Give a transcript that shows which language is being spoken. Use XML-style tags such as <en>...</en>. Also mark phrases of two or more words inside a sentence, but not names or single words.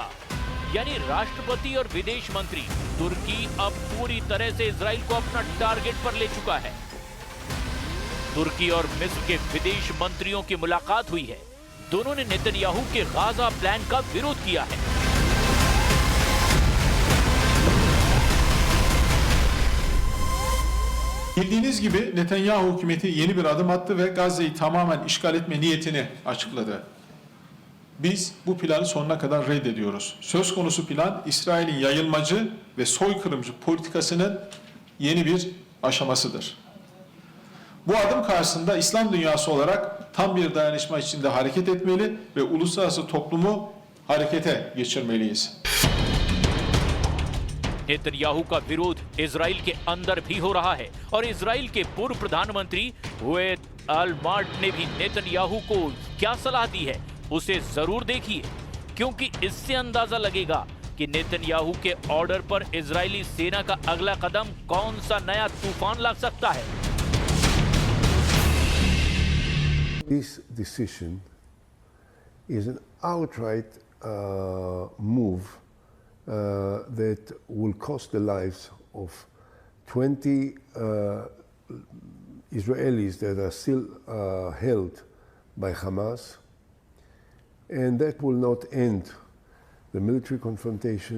<hi>यानी राष्ट्रपति और विदेश मंत्री तुर्की अब पूरी तरह से इजराइल को अपना टारगेट पर ले चुका है। तुर्की और मिस्र के विदेश मंत्रियों की मुलाकात हुई है। दोनों ने नेतन्याहू के गाजा प्लान का विरोध किया है।</hi> <tr>Bildiğiniz gibi Netanyahu hükümeti yeni bir adım attı ve Gazze'yi tamamen işgal etme niyetini açıkladı. Biz bu planı sonuna kadar reddediyoruz. Söz konusu plan İsrail'in yayılmacı ve soykırımcı politikasının yeni bir aşamasıdır. Bu adım karşısında İslam dünyası olarak tam bir dayanışma içinde hareket etmeli ve uluslararası toplumu harekete geçirmeliyiz.</tr> <hi>नेतन्याहू का विरोध इजराइल के अंदर भी हो रहा है और इजराइल के पूर्व प्रधानमंत्री हुएद अल-मार्ट ने भी नेतन्याहू को क्या सलाह दी है उसे जरूर देखिए, क्योंकि इससे अंदाजा लगेगा कि नेतन्याहू के ऑर्डर पर इजरायली सेना का अगला कदम कौन सा नया तूफान ला सकता है।</hi> <en>This decision is an outright move that will cost the lives of 20 Israelis that are still held by Hamas, and that will not end the military confrontation.</en>